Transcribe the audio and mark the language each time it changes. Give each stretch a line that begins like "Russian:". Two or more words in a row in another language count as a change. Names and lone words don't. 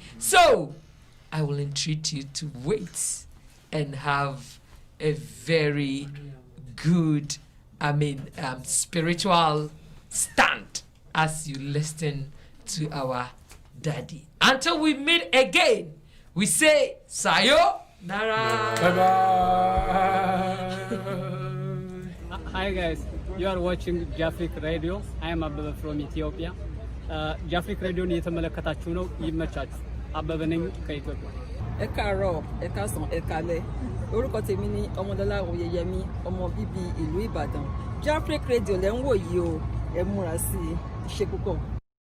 English: So I will entreat you to wait and have a very good, spiritual stand as you listen to our daddy. Until we meet again, we say sayonara. Bye-bye. Hi guys, you are watching JafriQ Radio. I am Abba from Ethiopia.
Amharic: JafriQ Radio ni የተመለከታችሁ ነው ይመቻችሁ። አበበ ነኝ ከኢትዮጵያ።
Yoruba: Ekaro, Ekason, Ekale. Orúkọ tèmi ni Ọmọdọ́lá Oyèyẹmí, ọmọ bíbí ìlú Ìbàdàn. JafriQ Radio lẹ́ ń wò yìí o, ẹ múra sí i, ṣe púpọ̀.